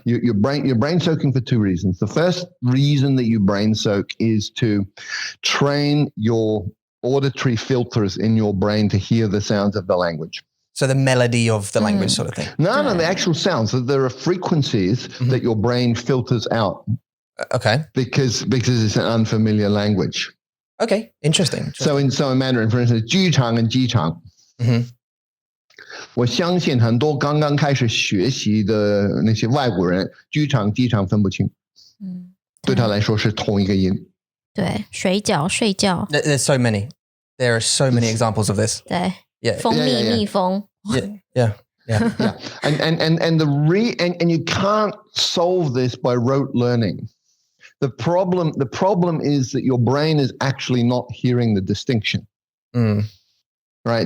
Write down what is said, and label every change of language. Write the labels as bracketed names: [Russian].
[English] You're brain soaking for two reasons. The first reason that you brain soak is to train your auditory filters in your brain to hear the sounds of the language. So the melody of the language sort of thing. No, the actual sounds. So there are frequencies that your brain filters out. Okay. Because it's an unfamiliar language. Okay, interesting. So in Mandarin, for instance, [Chinese] 剧场 [English] and [Chinese] 机场 我相信很多刚刚开始学习的那些外国人，剧场机场分不清，对他来说是同一个音。对，水饺、睡觉。 [English] There's so many. There are so many examples of this. [Chinese] 对 [English] Yeah. [Chinese] 蜂蜜、蜜蜂。 [English] Yeah. And you can't solve this by rote learning. The problem is that your brain is actually not hearing the distinction. Right?